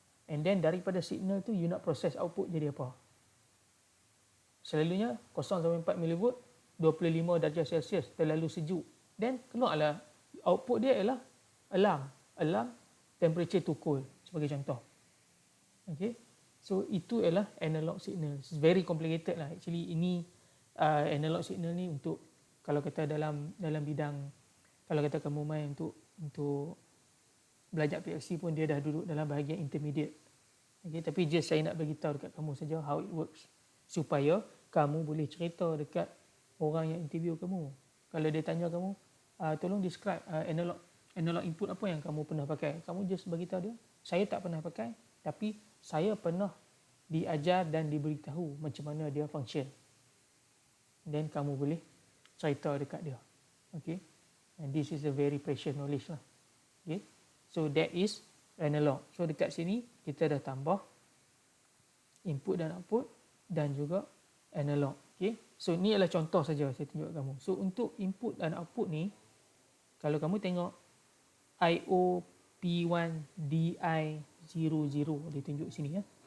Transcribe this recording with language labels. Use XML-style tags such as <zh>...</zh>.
<en>And then</en> <ms>daripada signal tu you nak proses output jadi apa? Selalunya 0 sampai 4 mV, 25 darjah Celsius, terlalu sejuk. Then keluarlah output dia ialah</ms> <en>alarm temperature too cold</en> <ms>sebagai contoh. Okay. So itu ialah analog signal.</ms> <en>It's very complicated lah.</en> <ms>Actually ini analog signal ni untuk kalau kata dalam bidang, kalau kata kamu main untuk belajar PLC pun dia dah duduk dalam bahagian intermediate. Okay, tapi just saya nak bagi tahu dekat kamu saja</ms> <en>how it works</en> <ms>supaya kamu boleh cerita dekat orang yang interview kamu. Kalau dia tanya kamu, tolong describe analog input apa yang kamu pernah pakai. Kamu just bagi tahu dia, saya tak pernah pakai, tapi saya pernah diajar dan diberitahu macam mana dia function. Then kamu boleh cerita dekat dia. Okay.</ms> <en>And this is a very precious knowledge lah. Okay. So that is analog.</en> <ms>So dekat sini kita dah tambah input dan output dan juga analog. Okay. So ni adalah contoh saja saya tunjuk kamu. So untuk input dan output ni, kalau kamu tengok IO P1 DI00 ditunjuk sini ya.</ms>